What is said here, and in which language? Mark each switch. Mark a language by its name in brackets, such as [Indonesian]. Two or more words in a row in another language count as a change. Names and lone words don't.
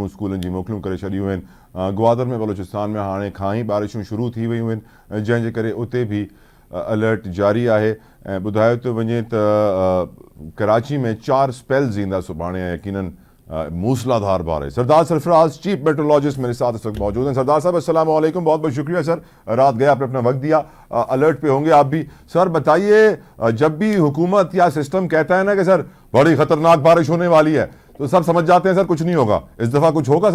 [Sindhi] स्कूलनि जी मोकलूं करे छॾियूं आहिनि। ग्वादर में बलूचिस्तान में हाणे खां ई बारिशूं शुरू थी वियूं आहिनि, जंहिंजे करे उते भी अलर्ट जारी आहे। ऐं ॿुधायो थो वञे त कराची में 4 स्पेल्स ईंदा सुभाणे ऐं यकीनन मूसलाधार बारिश। [Urdu] سردار سرفراز, [English] chief meteorologist, [Urdu] میرے ساتھ اس وقت موجود ہیں۔ سردار صاحب [Arabic] السلام علیکم, [Urdu] بہت بہت شکریہ سر، رات گئے آپ نے اپنا وقت دیا. الرٹ پہ ہوں گے آپ بھی. سر بتائیے، جب بھی حکومت یا سسٹم کہتا ہے نا کہ سر بڑی خطرناک بارش ہونے والی ہے، تو سب سمجھ جاتے ہیں سر کچھ نہیں ہوگا.